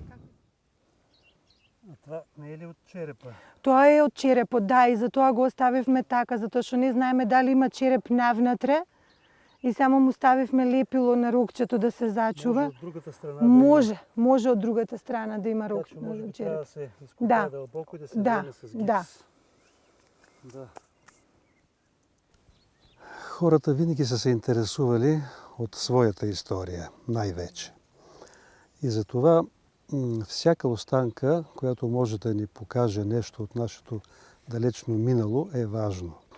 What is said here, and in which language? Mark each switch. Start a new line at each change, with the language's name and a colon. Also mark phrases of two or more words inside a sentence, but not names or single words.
Bulgarian: А това не е ли от черепа?
Macedonian: Тоа е од черепот, да, и затоа го оставивме така, затоа што не знаеме дали има череп навнатре и само му ставивме лепило на рокчето да се зачува.
Bulgarian: Може от другата страна
Macedonian: Може од другата страна да има рок.
Bulgarian: Значи може би череп. трябва да се изкопае дълбоко и да се вземе с гипс. Да. Хората винаги са се интересували от своята история, най-вече. И затова всяка останка, която може да ни покаже нещо от нашето далечно минало, е важно.